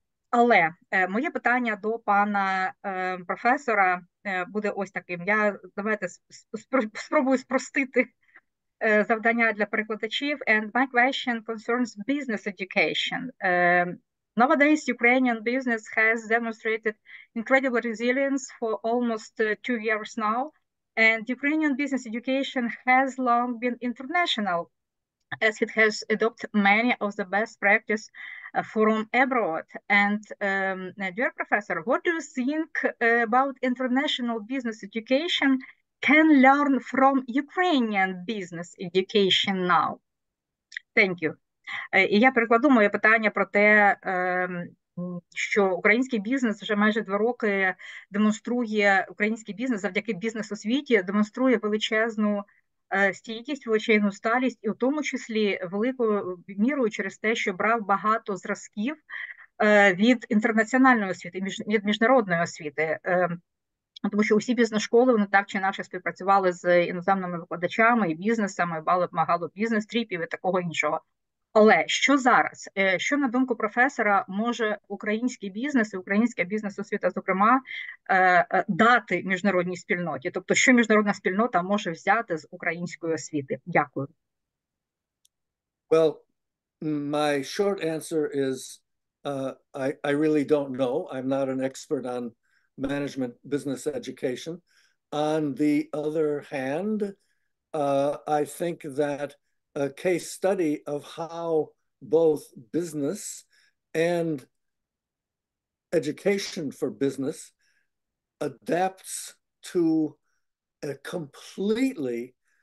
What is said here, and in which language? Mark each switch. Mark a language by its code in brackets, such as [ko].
[uk] Але моє питання до пана професора буде ось таким. Давайте спробую спростити завдання для перекладачів. [en] And my question concerns business education. Nowadays, Ukrainian business has demonstrated incredible resilience for almost 2 years now. And Ukrainian business education has long been international, as it has adopted many of the best practice from abroad. And dear professor, what do you think about international business education can learn from Ukrainian business education now? Thank you. [uk] І я перекладу моє питання про те, що український бізнес вже майже 2 роки демонструє, український бізнес завдяки бізнес-освіті демонструє величезну стійкість, величезну сталість, і в тому числі великою мірою через те, що брав багато зразків від інтернаціональної освіти, від міжнародної освіти. Тому що усі бізнес-школи, вони так чи інакше співпрацювали з іноземними викладачами і бізнесами, мали багато бізнес-тріпів і такого іншого. Але що зараз? Що, на думку професора, може український бізнес і українська бізнес-освіта, зокрема, дати міжнародній спільноті? Тобто, що міжнародна спільнота може взяти з української освіти? Дякую. [en] Well, my short answer is I really don't know. I'm not an expert on management business education. On the other hand, I think that a case study of how both business and education for business adapts to a completely